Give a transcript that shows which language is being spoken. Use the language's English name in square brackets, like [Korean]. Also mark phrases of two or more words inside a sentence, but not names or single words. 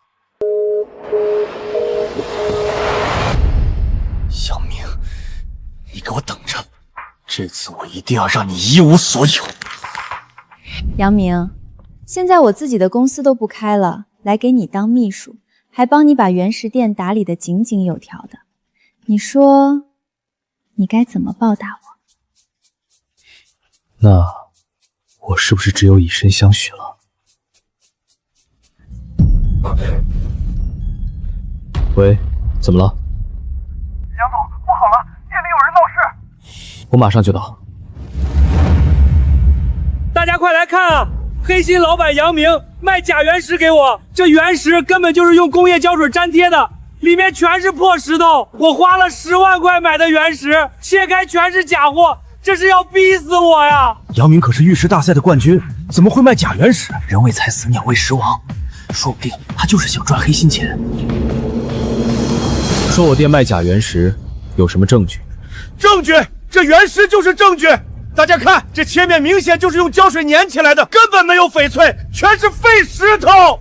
[Chinese] 楊明，你給我等着，這次我一定要讓你一無所有。楊明，現在我自己的公司都不開了，來給你當秘書，還幫你把原石店打理得井井有條的，你說你該怎麼報答我？那我是不是只有以身相许了？喂，怎么了？杨总，不好了，店里有人闹事。我马上就到。大家快来看啊！黑心老板杨明卖假原石给我，这原石根本就是用工业胶水粘贴的，里面全是破石头。我花了10万塊買的原石，切開全是假貨，這是要逼死我呀！楊明可是玉石大賽的冠軍，怎麼會賣假原石？人為財死，鳥為食亡，說不定他就是想賺黑心錢。說我店賣假原石，有什麼證據？證據，這原石就是證據。大家看，這切面明顯就是用膠水粘起來的，根本沒有翡翠，全是廢石頭。